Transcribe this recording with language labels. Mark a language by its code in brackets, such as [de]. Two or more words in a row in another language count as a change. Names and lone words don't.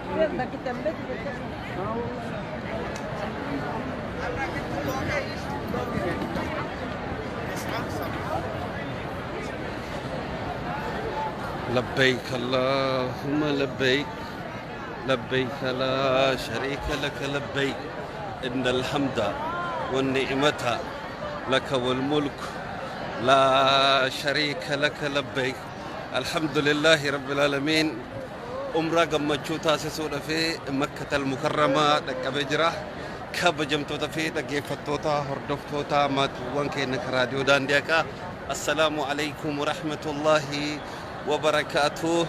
[ar] لبيك اللهم لبيك لبيك لا شريك لك لبيك إن الحمد والنعمة لك والملك لا شريك لك لبيك الحمد لله رب العالمين [om] umra gammachuu taasisuudha fi Makkah al-Mukarramaa dhaqqabee jira kabajamtoota fi dhaggeeffattoota hordoftoota maatiiwwan keenya raadiyoo daandii haqaa [ar] السلام عليكم ورحمة الله وبركاته